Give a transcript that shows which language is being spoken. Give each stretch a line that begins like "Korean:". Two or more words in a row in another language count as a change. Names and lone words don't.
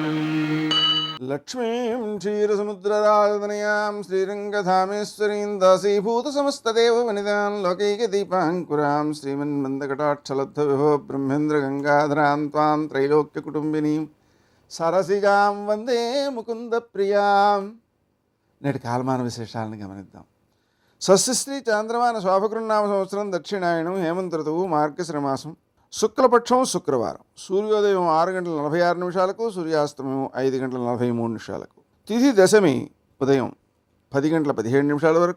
Sanskrit: लक्ष्मीं क्षीरसमुद्रराजतनयां श्रीरङ्गधामेश्वरीं दासीभूतसमस्तदेववनितां लोकैकदीपाङ्कुरां श्रीमन्मन्दकटाक्षलब्धविभो ब्रह्मेन्द्रगङ्गाधरां त्वां त्रैलोक्यकुटुम्बिनीं सरसिजां वन्दे मुकुन्दप्रियां.
Telugu: నేటి కాలమాన విశేషాలను గమనిద్దాం. స్వస్తిశ్రీ చాంద్రమాన శోభకృన్నామ సంవత్సరం దక్షిణాయనం హేమంత ఋతువు మార్గశిర మాసం శుక్లపక్షం శుక్రవారం. సూర్యోదయం 6:46 సూర్యాస్తమయం 5:43. తిథి దశమి ఉదయం 10:17 వరకు.